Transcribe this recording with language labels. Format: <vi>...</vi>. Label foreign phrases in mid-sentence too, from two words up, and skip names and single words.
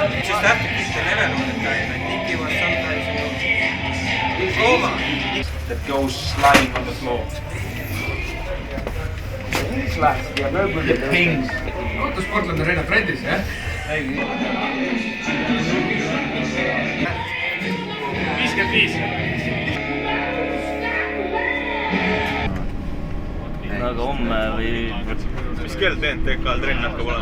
<en>just have to keep the level all the time. Like Nicky was sometimes, Roma that goes sliding on the floor. The pings.</en> <et>Sportlane on Reina Fredis, jah? 55. Aga homme või... Mis kell TNTK-l trenn hakkab olema?</et>